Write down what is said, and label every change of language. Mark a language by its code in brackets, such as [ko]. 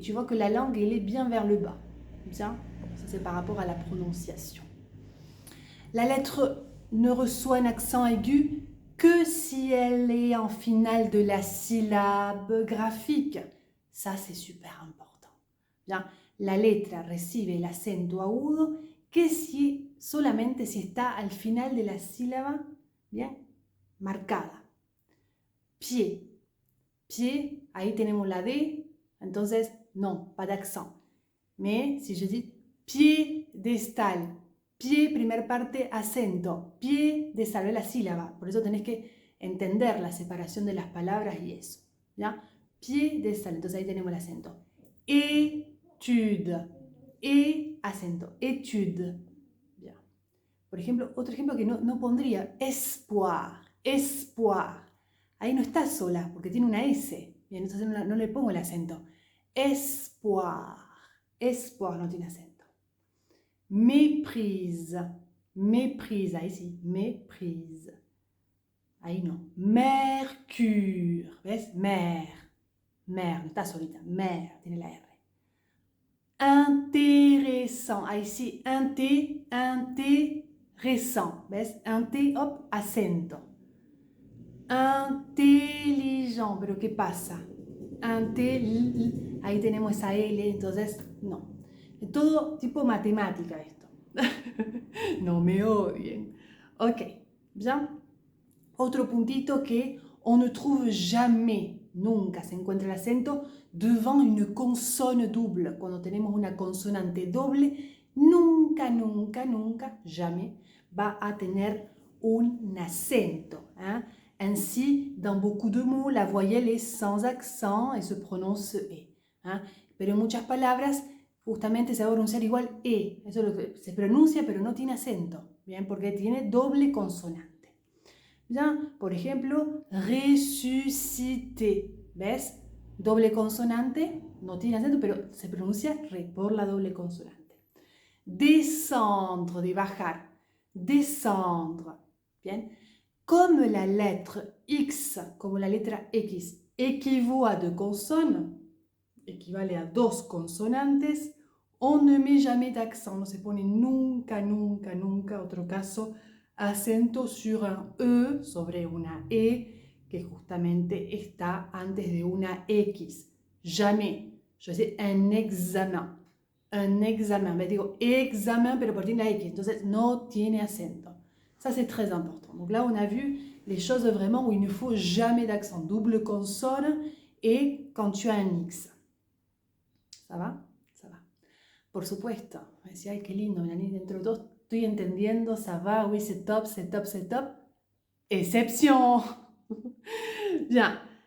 [fr] Tu vois que la langue, elle est bien vers le bas. Bien, bon, ça, c'est par rapport à la prononciation. La lettre ne reçoit un accent aigu que si elle est en finale de la syllabe graphique. Ça, c'est super important. [es] Bien, la letra recibe el acento agudo que si solamente si está al final de la sílaba, bien, marcada. Pied. Pied, ahí tenemos la D, entonces no, [fr] pas d'accent. Mais si je dis [es] piedestal, pie, primera parte, acento, piedestal, es la sílaba. Por eso tenés que entender la separación de las palabras y eso. ¿Ya? Piedestal, entonces ahí tenemos el acento. Étude, e acento, étude. Bien. Por ejemplo, otro ejemplo que no pondría, espoir, espoir. Ahí no está sola porque tiene una S. Bien, entonces no le pongo el acento. Espoir, espoir no tiene acento. [fr] Méprise, méprise, ahí sí, méprise. [es] Ahí no. Mercure, ¿ves? Mer, mer, no está solita, mer, tiene la R. [fr] intéressant. Ah, ici, intéressant. ¿Ves? [es] Hop, acento. Intelligent. ¿Pero qué pasa? Ahí tenemos esa L, entonces, no. Es todo tipo matemática esto. No me odien. Ok, bien. Otro puntito que [fr] on ne trouve jamais, [es] nunca se encuentra el acento [fr] devant une consonne double. [es] Cuando tenemos una consonante doble, nunca, nunca, nunca, jamais va a tener un acento. Hein? [fr] Ainsi, dans beaucoup de mots, la voyelle est sans accent et se prononce E. Hein? [es] Pero en muchas palabras, justamente se va a pronunciar igual E. Eso es lo que se pronuncia, pero no tiene acento. Bien, porque tiene doble consonante. Bien, por ejemplo, resuciter. ¿Ves? Doble consonante, no tiene acento, pero se pronuncia re por la doble consonante. Descendre, de bajar. Descendre. Bien. [fr] Comme la lettre X, [es] como la letra X, [fr] équivaut à deux consonnes, [es] equivale a dos consonantes, [fr] on ne met jamais d'accent, [es] no se pone nunca, nunca, nunca, otro caso, acento [fr] sur un E [es] sobre una E que justamente está antes de una X. [fr] Jamais. [es] Yo sé un examen. Un examen. Me digo examen, pero por tiene la X. Entonces no tiene acento. [fr] Ça, c'est très important. Donc là, on a vu les choses vraiment où il ne faut jamais d'accent. Double consonne et quand tu as un X. ¿Ça va? Ça va. [es] Por supuesto. Me decía, ay, qué lindo, Melanie, dentro de todo estoy entendiendo, [fr] ça va, oui, c'est top, [es] c'est top, c'est top. Exception. Bien.